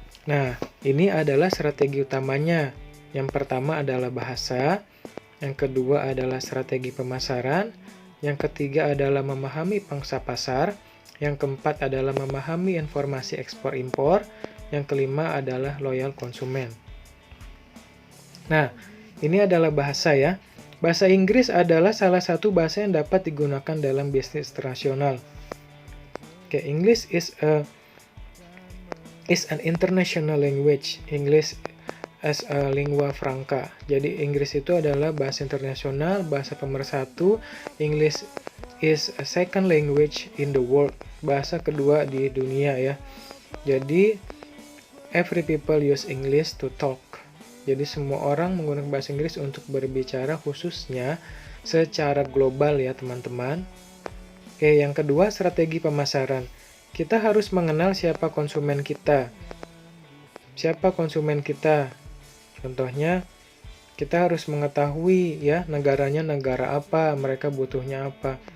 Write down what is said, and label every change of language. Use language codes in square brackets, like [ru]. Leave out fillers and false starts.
[id] Nah, ini adalah strategi utamanya. Yang pertama adalah bahasa, yang kedua adalah strategi pemasaran, yang ketiga adalah memahami pangsa pasar, yang keempat adalah memahami informasi ekspor-impor, yang kelima adalah loyal konsumen. Nah, ini adalah bahasa ya. Bahasa Inggris adalah salah satu bahasa yang dapat digunakan dalam bisnis internasional. [en] Okay, English is an international language. English as a lingua franca. [id] Jadi Inggris itu adalah bahasa internasional, bahasa pemersatu. [en] English is a second language in the world. [id] Bahasa kedua di dunia ya. Jadi [en] every people use English to talk. [id] Jadi semua orang menggunakan bahasa Inggris untuk berbicara, khususnya secara global ya teman-teman. Oke, yang kedua strategi pemasaran. Kita harus mengenal siapa konsumen kita. Siapa konsumen kita? Contohnya, kita harus mengetahui ya negaranya negara apa, mereka butuhnya apa.